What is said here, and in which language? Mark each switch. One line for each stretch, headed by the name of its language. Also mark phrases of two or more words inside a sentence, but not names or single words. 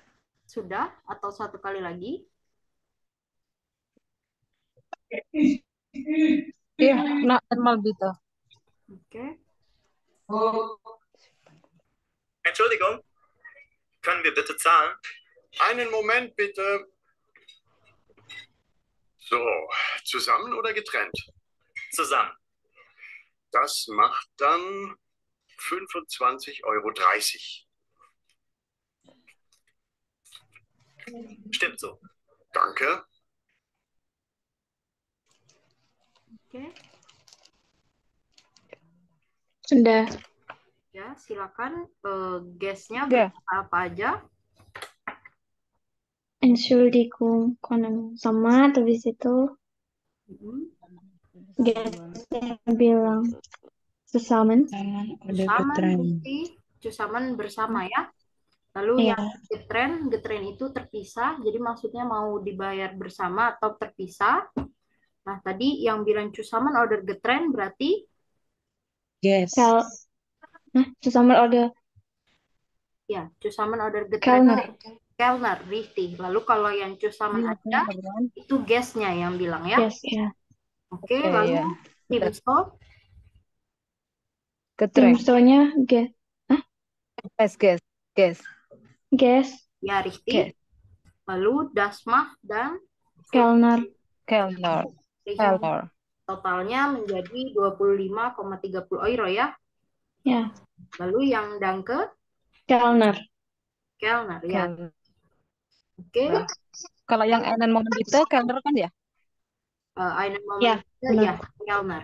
Indonesian: sudah atau satu kali lagi? Iya, normal gitu. Oke.
German: Entschuldigung, können wir bitte zahlen? Einen Moment bitte. So, zusammen oder getrennt? Zusammen. Das macht dann 25,30 €. Stimmt so. Danke.
Indonesian: Oke. Sudah. Ya, silakan. Guestnya Ya. berkata apa aja? Entschuldigung, sama habis itu guestnya bilang zusammen. Zusammen berarti zusammen bersama ya. Lalu Iya. yang getren itu terpisah. Jadi maksudnya mau dibayar bersama atau terpisah. Nah, tadi yang bilang
German: zusammen oder getren
Indonesian: berarti Yes.
German: Zusammen oder
Indonesian: ya,
German: zusammen oder getren.
Indonesian: Kellner.
German: Kellner, richtig.
Indonesian: Lalu kalau yang zusammen aja itu guestnya yang bilang ya. Yes, ya. Oke, Oke, lalu ya. Timso. Getränk. Timsonya Guess. guest, Ya, richtig. Guest. Lalu
German: das macht dan
Indonesian: Kellner. Kellner. Richtig. totalnya menjadi 25,30 euro ya. Ya, Lalu yang Danke, Kellner. Kellner ya. Kelner. Oke, Kalau yang
German: einen Moment
Indonesian: itu Kelner kan ya? einen Ya,
German: Moment bitte,
Indonesian: benar. ya, Kellner.